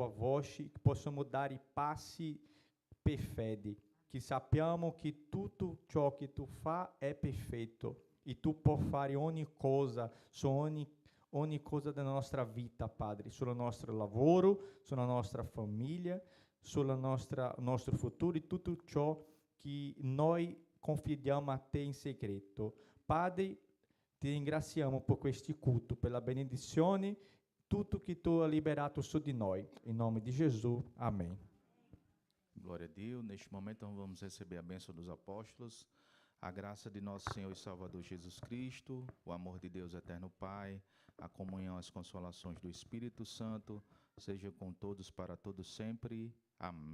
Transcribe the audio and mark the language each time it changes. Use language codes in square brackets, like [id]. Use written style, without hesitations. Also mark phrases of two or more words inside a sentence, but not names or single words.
[it] voce, possiamo dare passi per fede, che sappiamo che tutto ciò che Tu fai è perfetto e Tu puoi fare ogni cosa su ogni cosa della nostra vita, Padre, sul nostro lavoro, sulla nostra famiglia, sul nostro futuro e tutto ciò che noi confidiamo a Te in segreto. Padre, ti ringraziamo per questi culti, per la benedizione, tutto che Tu hai liberato su di noi. [pt] Em nome de Jesus, amém. Glória a Deus. Neste momento nós vamos receber a bênção dos apóstolos, a graça de nosso Senhor e Salvador Jesus Cristo, o amor de Deus Eterno Pai, a comunhão, as consolações do Espírito Santo, seja com todos para todos sempre.